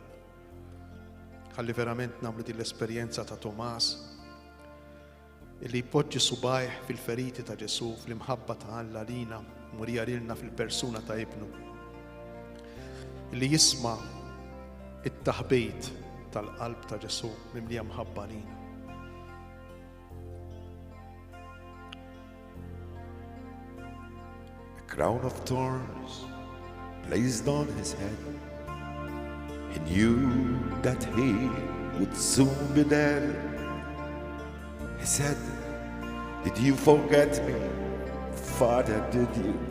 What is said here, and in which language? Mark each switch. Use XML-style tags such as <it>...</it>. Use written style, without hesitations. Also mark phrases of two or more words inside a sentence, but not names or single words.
<mt>Ħalli verament nagħmlu din l-esperjenza ta' Tomas illi jpoġġi subajh fil-feriti ta' Ġesu fl-imħabba ta' Alla lina murija lilna fil-persuna ta' ibnu. Illi jisma' it-taħbejt tal-qalb ta' Ġesu mimlija mħabba lina.</mt> <en>A crown of thorns placed on his head, he knew that he would soon be dead. He said, "Did you forget me, Father, did you?"</en>